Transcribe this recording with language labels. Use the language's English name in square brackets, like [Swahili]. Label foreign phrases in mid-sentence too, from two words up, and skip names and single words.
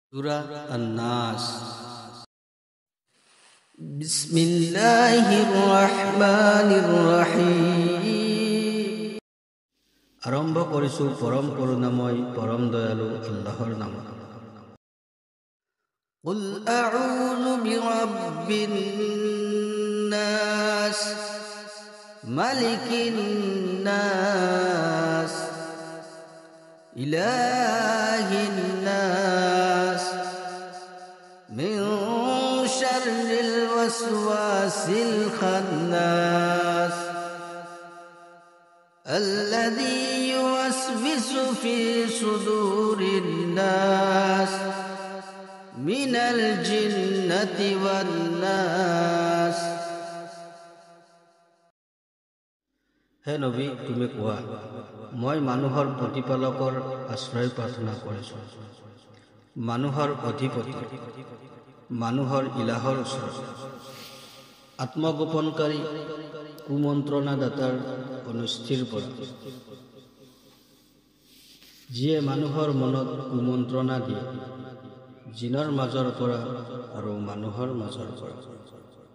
[Arabic] سورة الناس. بسم الله الرحمن الرحيم. [Assamese] আরম্ভ কৰিছোঁ পৰম করুণাময় পৰম দয়ালু আল্লাহৰ নামত। [Arabic] قل أعوذ برب الناس ملك الناس إله الناس من شر الوسواس الخناس الذي يوسوس في صدور الناس من الجنة والناس। [Assamese] হে নবী, তুমি কোৱা, মই মানুহৰ প্ৰতিপালকৰ আশ্ৰয় প্ৰাৰ্থনা কৰিছোঁ, মানুহৰ অধিপতি, মানুহৰ ইলাহৰ ওচৰত, আত্মগোপনকাৰী কুমন্ত্ৰণাদাতাৰ অনিষ্টিৰ পৰা, যিয়ে মানুহৰ মনত কুমন্ত্ৰণা দিয়ে, জিনৰ মাজৰ পৰা আৰু মানুহৰ মাজৰ পৰা।